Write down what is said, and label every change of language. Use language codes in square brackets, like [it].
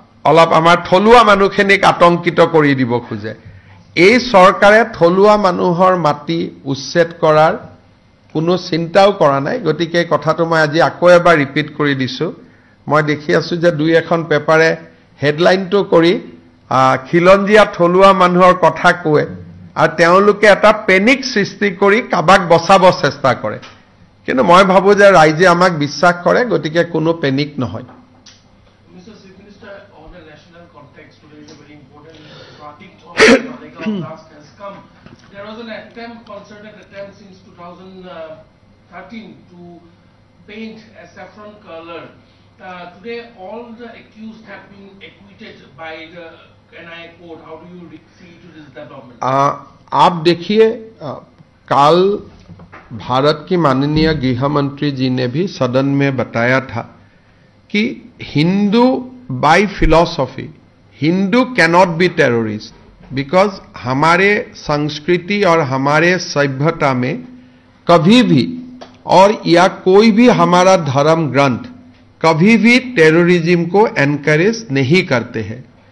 [as] অলপ আমাৰ থলুৱা মানুহখিনিক আতংকিত কৰি দিব খোজে এই চৰকাৰে থলুৱা মানুহৰ মাটি উচ্ছেদ কৰাৰ কোনো চিন্তাও কৰা নাই গতিকে কথাটো মই আজি আকৌ এবাৰ ৰিপিট কৰি দিছো মই দেখি আছো যে দুই এখন পেপাৰে হেডলাইনটো কৰি খিলঞ্জিয়া থলুৱা মানুহৰ কথা কয় আৰু তেওঁলোকে এটা পেনিক সৃষ্টি কৰি কাবাক বচাব চেষ্টা কৰে কিন্তু মই ভাবো যে ৰাইজে আমাক বিশ্বাস কৰে গতিকে কোনো পেনিক নহয় [en] Mr. Chief Minister, on the national context, today is a very important topic of the blast has come. There was an attempt, concerted attempt since 2013 to paint a saffron color. Today, all the accused have been acquitted by the NIA court. How do you see to this development? [hi] आप देखिए कल भारत की माननीय गृह मंत्री जी ने भी सदन में बताया था कि [en] Hindu by philosophy Hindu cannot be terrorist because [hi] हमारे संस्कृति और हमारे सभ्यता में कभी भी और या कोई भी हमारा धर्म ग्रंथ कभी भी टेररिज्म को एनकरेज नहीं करते हैं